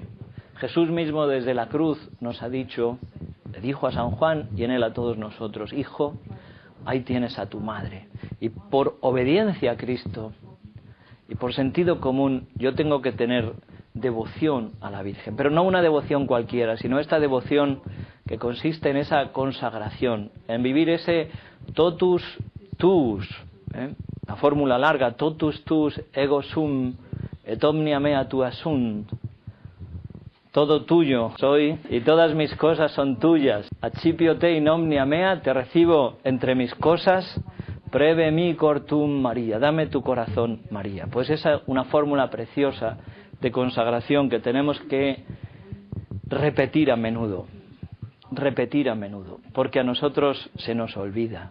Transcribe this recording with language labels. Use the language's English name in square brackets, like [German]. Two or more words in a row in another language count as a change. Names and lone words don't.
[Spanish] Jesús mismo desde la cruz nos ha dicho, le dijo a San Juan y en él a todos nosotros, hijo, ahí tienes a tu madre. Y por obediencia a Cristo y por sentido común, yo tengo que tener devoción a la Virgen. Pero no una devoción cualquiera, sino esta devoción que consiste en esa consagración, en vivir ese [Latin] totus tuus, [Spanish] la fórmula larga, [Latin] totus tuus ego sum et omnia mea tua sunt. [Spanish] Todo tuyo soy y todas mis cosas son tuyas. [Latin] Accipio te in omnia mea, [Spanish] te recibo entre mis cosas. [Latin] Preve mi cortum María, [Spanish] dame tu corazón María. Pues esa es una fórmula preciosa de consagración que tenemos que repetir a menudo, porque a nosotros se nos olvida.